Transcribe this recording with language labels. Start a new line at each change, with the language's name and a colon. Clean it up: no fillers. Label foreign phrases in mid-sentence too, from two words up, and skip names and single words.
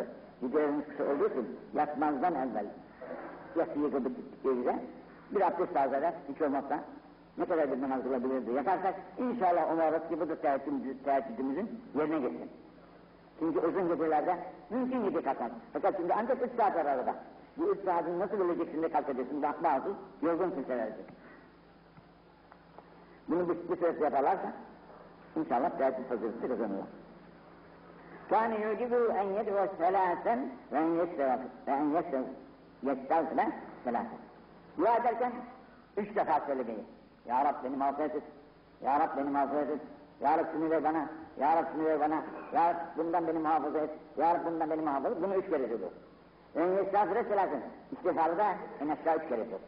Turkish: Gecelerimiz kısa olduğu için yatmazdan evvel yatsıyı kıldıkça bir abdest tazeler, hiç olmazsa ne kadar bir namaz kılabilirdi yaparsak inşallah umarız ki bu da teheccüdümüzün yerine geçsin. Çünkü uzun gecelerde mümkün gibi kalkar. Fakat şimdi ancak 3 saat arada. Bu 3 saatin nasıl bileceksin de kalkacaksın, bazı yorgun kimselerdir. Bunu bir süre yaparlarsa inşallah teheccüd fazileti kazanırlar.
Arabic: كان يجب أن يدعو ثلاثا وأن يستغفر ثلاثا.
Turkish: Dua ederken 3 defa söylemeyi. Ya Rab beni mağfiret et. Ya Rab beni mağfiret et. Ya Rab şunu ver bana. Ya Rab şunu ver bana. Ya Rab bundan beni muhafaza et. Ya Rab bundan beni muhafaza et. Bunu 3 kere söylüyor.
Arabic: أستغفر الله ثلاثا.
Turkish: İstiğfarı da en aşağı 3 kere yapıyor.